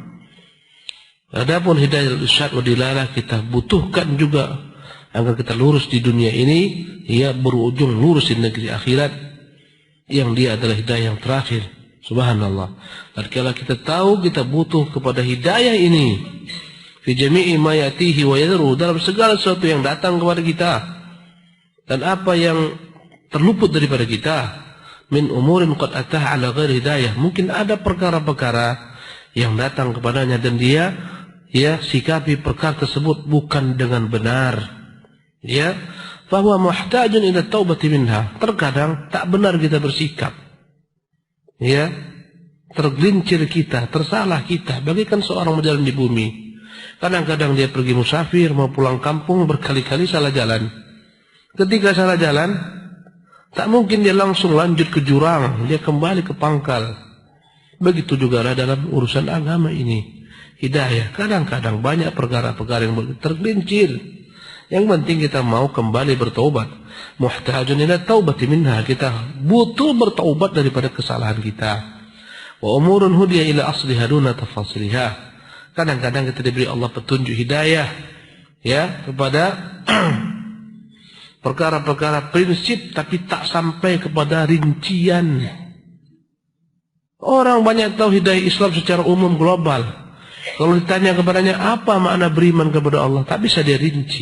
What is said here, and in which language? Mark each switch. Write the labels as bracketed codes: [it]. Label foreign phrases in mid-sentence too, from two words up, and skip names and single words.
[id] Adapun hidayah [ar] إرشاد ودلالة [id] kita butuhkan juga agar kita lurus di dunia ini, ia berujung lurus di negeri akhirat yang dia adalah hidayah yang terakhir. Subhanallah. Dan kalau kita tahu kita butuh kepada hidayah ini [ar] في جميع ما يأتيه ويذره, [id] dalam segala sesuatu yang datang kepada kita dan apa yang terluput daripada kita [ar] من أمور قد أتاها على غير هداية, [id] mungkin ada perkara-perkara yang datang kepadanya dan dia sikapi perkara tersebut bukan dengan benar, bahwa [ar] محتاج إلى التوبة منها. [id] Terkadang tak benar kita bersikap, tergelincir kita, tersalah kita, bagaikan seorang berjalan di bumi. Kadang-kadang dia pergi musafir mau pulang kampung berkali-kali salah jalan. Ketika salah jalan, tak mungkin dia langsung lanjut ke jurang, dia kembali ke pangkal. Begitu juga dalam urusan agama ini. Hidayah, kadang-kadang banyak perkara-perkara yang tergelincir. Yang penting kita mau kembali bertaubat. [ar] محتاج إلى التوبة منها, [id] kita butuh bertaubat daripada kesalahan kita. [ar] وأمور هدي إلى أصلها دون تفاصيلها. [id] Kadang-kadang kita diberi Allah petunjuk hidayah kepada perkara-perkara prinsip tapi tak sampai kepada rincian. Orang banyak tahu hidayah Islam secara umum global. Kalau ditanya kepadanya apa makna beriman kepada Allah, tak bisa dia rinci.